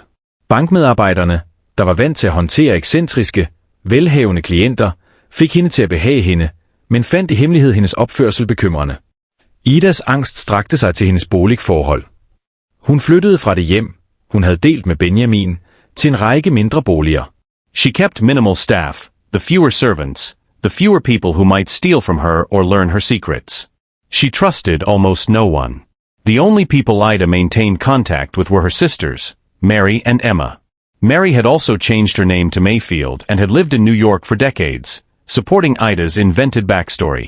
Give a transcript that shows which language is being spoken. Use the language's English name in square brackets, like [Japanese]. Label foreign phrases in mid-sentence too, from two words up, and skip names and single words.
[Danish] Bankmedarbejderne, der var vant til at håndtere ekscentriske, velhavende klienter, fik hende til at behage hende, men fandt i hemmelighed hendes opførsel bekymrende. Idas angst strakte sig til hendes boligforhold. Hun flyttede fra det hjem, hun havde delt med Benjamin, til en række mindre boliger. [English] She kept minimal staff, the fewer servants, the fewer people who might steal from her or learn her secrets. She trusted almost no one. The only people Ida maintained contact with were her sisters, Mary and Emma. Mary had also changed her name to Mayfield and had lived in New York for decades, supporting Ida's invented backstory.